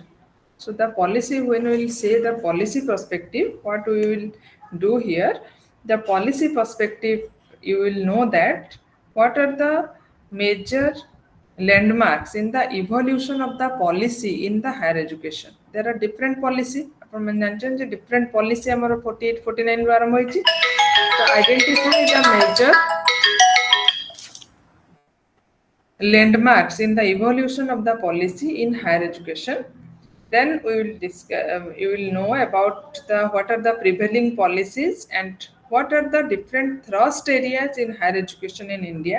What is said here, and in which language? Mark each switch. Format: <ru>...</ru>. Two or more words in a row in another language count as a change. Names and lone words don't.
<en>So the policy, when we will say the policy perspective, what we will do here, the policy perspective, you will know that what are the major landmarks in the evolution of the policy in the higher education. There are different policy.</en> <or>ଆପଣ ଜାଣିଛନ୍ତି ଯେ</or> <en>different policy</en> <or>ଆମର 48 49 ରୁ ଆରମ୍ଭ ହେଇଛି.</or> <en>ତ identify the major landmarks in the evolution of the policy in higher education. Then we will discuss, you will know about the what are the prevailing policies and what are the different thrust areas in higher education in India.</en>